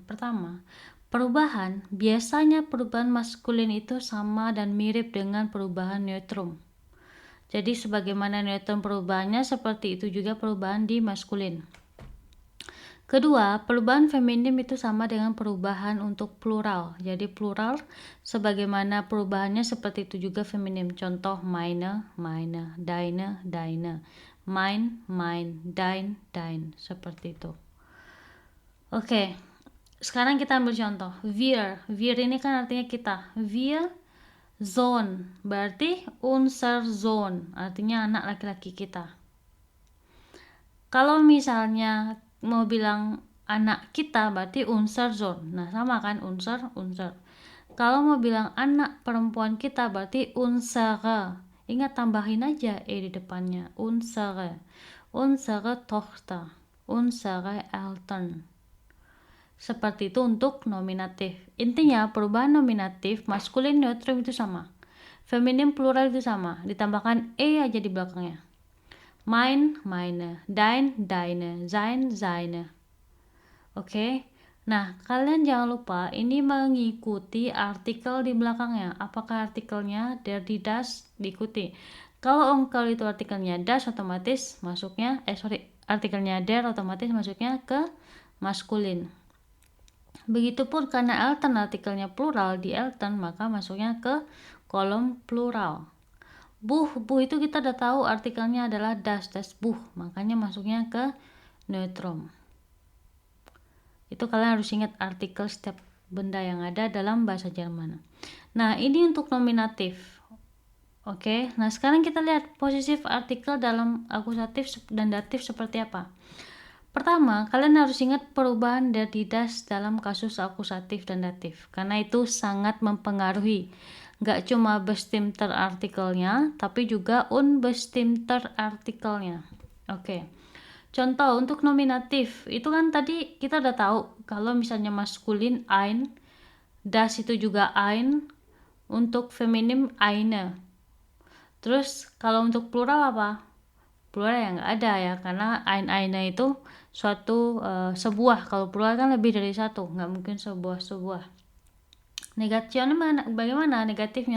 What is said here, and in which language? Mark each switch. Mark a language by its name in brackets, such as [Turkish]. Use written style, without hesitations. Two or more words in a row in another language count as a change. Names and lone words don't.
[Indonesian] Pertama, biasanya perubahan maskulin itu sama dan mirip dengan perubahan neutrum. Jadi sebagaimana neutrum perubahannya, seperti itu juga perubahan di maskulin. Kedua, perubahan feminim itu sama dengan perubahan untuk plural. Jadi plural sebagaimana perubahannya seperti itu juga feminim. [German] Contoh meine, meine, deine, deine, mein, mein, dein, dein, [Indonesian] seperti itu. Oke. Sekarang kita ambil contoh. Wir ini kan artinya kita. [German] Wir Sohn [Indonesian] berarti [German] unser Sohn, [Indonesian] artinya anak laki-laki kita. Kalau misalnya mau bilang anak kita berarti [German] unser Sohn. [Indonesian] Nah, sama kan, unser. Kalau mau bilang anak perempuan kita berarti unsere. Ingat, tambahin aja e di depannya. [German] Unsere Tochter, unsere Eltern. [Indonesian] Seperti itu untuk nominatif. Intinya perubahan nominatif maskulin neutrum itu sama. Feminim plural itu sama. Ditambahkan e aja di belakangnya. [German] Mein, meine, dein, deine, sein, seine. [Indonesian] Oke. Nah, kalian jangan lupa ini mengikuti artikel di belakangnya. Apakah artikelnya [German] der, die, das [Indonesian] diikuti. Kalau onkel itu artikelnya das, otomatis masuknya artikelnya der otomatis masuknya ke maskulin. Begitupun karena Eltern artikelnya plural di Eltern, maka masuknya ke kolom plural. Buh itu kita udah tahu artikelnya adalah [German] das Buh, [Indonesian] makanya masuknya ke neutrum. Itu kalian harus ingat artikel setiap benda yang ada dalam bahasa Jerman. Nah, ini untuk nominatif. Oke, nah sekarang kita lihat posesif artikel dalam akusatif dan datif seperti apa. Pertama, kalian harus ingat perubahan [German] der, die, das [Indonesian] dalam kasus akusatif dan datif, karena itu sangat mempengaruhi. Gak cuma bestimmter artikelnya, tapi juga unbestimmter artikelnya. Oke. Contoh untuk nominatif, itu kan tadi kita udah tahu kalau misalnya maskulin ein, das itu juga ein, untuk feminim eine. Terus kalau untuk plural apa? Plural yang nggak ada ya, karena eine itu suatu sebuah. Kalau plural kan lebih dari satu, nggak mungkin sebuah. Negatifnya bagaimana negatifnya?